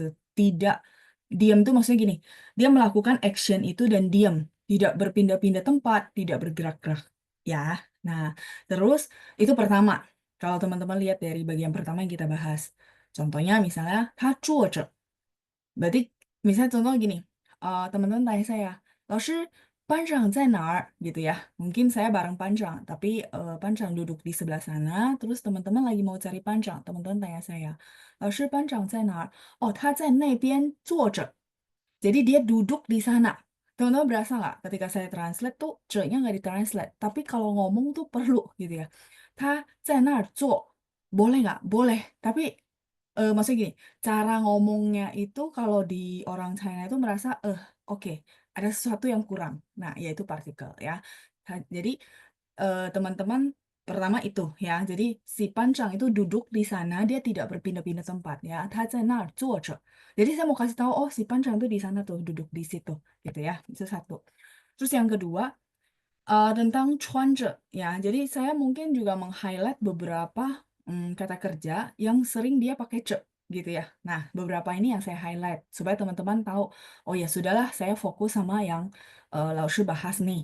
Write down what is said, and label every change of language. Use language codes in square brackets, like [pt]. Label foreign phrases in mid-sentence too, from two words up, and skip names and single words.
[id] Tidak diam tuh maksudnya gini, dia melakukan action itu dan diam, tidak berpindah-pindah tempat, tidak bergerak-gerak ya. Nah, terus itu pertama. Kalau teman-teman lihat dari bagian pertama yang kita bahas. Contohnya misalnya [zh] 他坐着. [id] Berarti misalnya contoh gini, teman-teman tanya saya, [zh] 老师 "Panjang在哪儿?" [id] gitu ya. Mungkin saya bareng Panjang, tapi, Panjang duduk di sebelah sana, terus teman-teman lagi mau cari Panjang, teman-teman tanya saya, [zh] "老师班长在哪儿?" "Oh, 他在那边坐着." [id] Jadi dia duduk di sana. Teman-teman berasa nggak ketika saya translate tuh "ce"-nya nggak ditranslate, tapi kalau ngomong tuh perlu gitu ya. [zh] "他在那儿坐." [id] Boleh nggak? Boleh. Tapi, maksudnya gini, cara ngomongnya itu kalau di orang China itu merasa, oke, ada sesuatu yang kurang. Nah, yaitu partikel ya. Jadi, teman-teman pertama itu ya, jadi si Pancang itu duduk di sana, dia tidak berpindah-pindah tempat ya. [zh] 他在那儿坐着. [id] Jadi saya mau kasih tahu, oh si Pancang tuh di sana tuh, duduk di situ, gitu ya. Itu satu. Terus yang kedua, tentang cuaca ya. Jadi saya mungkin juga meng-highlight beberapa, kata kerja yang sering dia pakai "ce" gitu ya. Nah, beberapa ini yang saya highlight supaya teman-teman tahu, oh ya sudahlah saya fokus sama yang, Laoshi bahas nih.